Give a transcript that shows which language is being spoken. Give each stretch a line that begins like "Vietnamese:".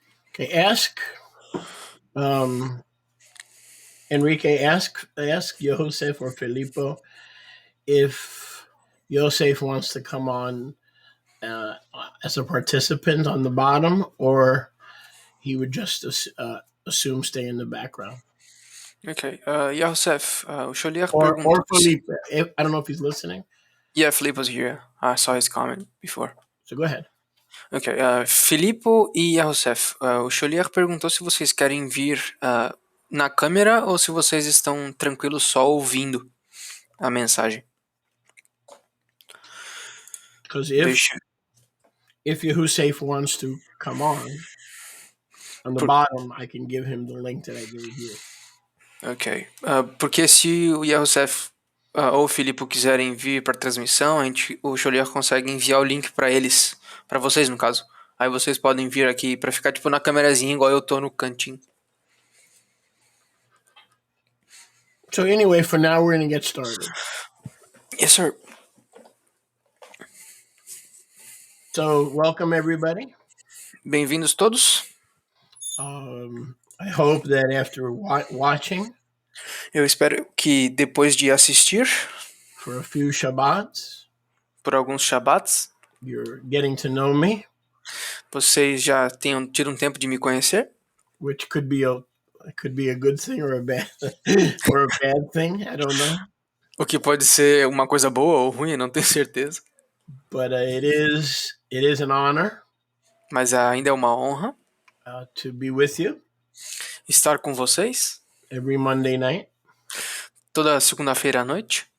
English: Okay, ask Enrique, ask Joseph or Filippo if Joseph wants to come on as a participant on the bottom, or he would just assume stay in the background.
Portuguese: Okay. Josef, o Xolier
English: Or
Portuguese: perguntou se. Felipe.
English: I don't know if he's listening. Yeah, Felipe was here. I saw his comment before. So go ahead. Ok.
Portuguese: Filippo e Josef, o Xolier perguntou se vocês querem vir na câmera ou se vocês estão tranquilos só ouvindo a mensagem.
English: Because
Portuguese: Deixa.
English: if Yehusef wants to come on the
Portuguese: Por,
English: bottom, I can give him the link that I gave you. ok.
Portuguese: Porque se o Yahusef ou o Filipe quiserem vir para a transmissão, o Xolier consegue enviar o link para eles, para vocês no caso. Aí vocês podem vir aqui para ficar tipo na câmerazinha igual eu tô no cantinho.
English: So anyway, for now, we're going to get started. Yes, sir. So welcome, everybody.
Portuguese: Bem-vindos todos.
English: I hope that after watching
Portuguese: Eu espero que depois de assistir
English: for a few Shabbats,
Portuguese: por alguns Shabbats,
English: you're getting to know me,
Portuguese: vocês já tenham tido um tempo de me conhecer,
English: which could be a good thing or a bad or a bad thing. I don't know.
Portuguese: o que pode ser uma coisa boa ou ruim, não tenho certeza.
English: But it is an honor
Portuguese: Mas ainda é uma honra
English: to be with you
Portuguese: estar com vocês
English: every Monday night,
Portuguese: toda segunda-feira à noite,